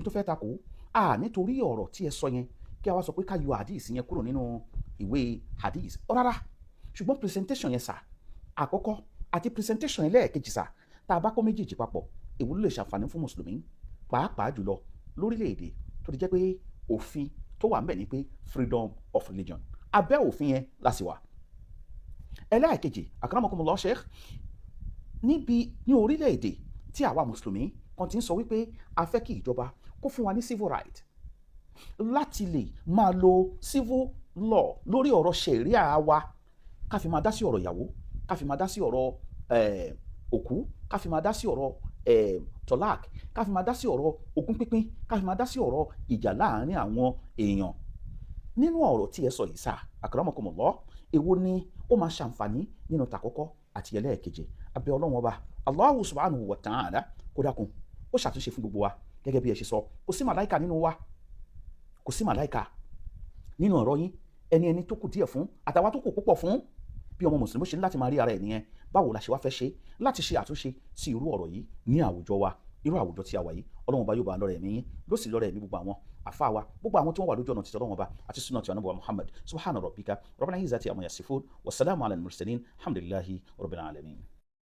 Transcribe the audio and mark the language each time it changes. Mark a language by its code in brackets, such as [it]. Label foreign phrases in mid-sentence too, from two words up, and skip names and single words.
[yo] tó fẹ́ takò nítorí ọ̀rọ̀ tí ẹ sọ yẹn kí a wá sọ pé ká yọ hadith yẹn kúrò nínú ìwé hadith rárá ṣùgbọ́n presentation yẹn sà àkọ́kọ́ àti presentation yẹn lẹ́ẹ̀kejì sà tá a bá kó méjèèjì papọ̀ èwo ló lè ṣàǹfààní fún mùsùlùmí pàápàá jùlọ lórílẹ̀‐èdè tó ti jẹ́ pé òfin tó wà ń bẹ̀ ni pé [en] freedom of religion [yo] abẹ́ òfin yẹn la sì wà. ẹlẹ́ẹ̀kejì akramakumullah sheikh ní orílẹ̀-èdè tí àwa mùsùlùmí kan ti ń sọ wípé a fẹ́ kí ìjọba kó fún wa ní [en] civil right [yo] láti lè máa lo [en] civil law [yo] lórí ọ̀rọ̀ ṣẹ̀ríà wa ká fi máa dá sí ọ̀rọ̀ ìyàwó ká fi máa dá sí ọ̀rọ̀ òkú ká fi máa dá sí ọ̀rọ̀ tọ́lák ká fi máa dá sí ọ̀rọ̀ ogún pínpín ká fi máa dá sí ọ̀rọ̀ ìjà láàárín àwọn èèyàn nínú ọ̀rọ̀ tí ẹ sọ yìí sá akramakumullah èwo ni ó máa ṣàǹfààní nínú tàkọ́kọ́ àti ẹlẹ́ẹ̀keje abẹ́ ọlọ́run ọba [ar] الله سبحانه و تعالى [yo] kó dákun ó ṣàtúnṣe fún gbogbo wa gẹ́gẹ́ bí ẹ ṣe sọ kò sí màláìka nínú wa kò sí màláìka nínú ọ̀rọ̀ yín ẹni tó kù díẹ̀ fún àtàwọn tó kù púpọ̀ fún bí ọmọ mùsùlùmí ṣe ní láti máa rí ara ẹ̀ nìyẹn báwo la ṣe wá fẹ́ ṣe láti ṣe àtúnṣe sí irú ọ̀rọ̀ yìí ní àwùjọ wa irú àwùjọ tí a wà yìí ọlọ́run ọba yóò bá lọ́rẹ̀ ẹ̀mí yín ló sì lọ́rẹ̀ ẹ̀mí gbogbo àwọn àfáà wa gbogbo àwọn tí wọ́n wà lójú ọ̀nà títí ọlọ́run ọba àti sunnah ti ànábì wa Muhammad [ar] سبحان ربك رب العزة عما يصفون والسلام على المرسلين الحمد لله رب العالمين.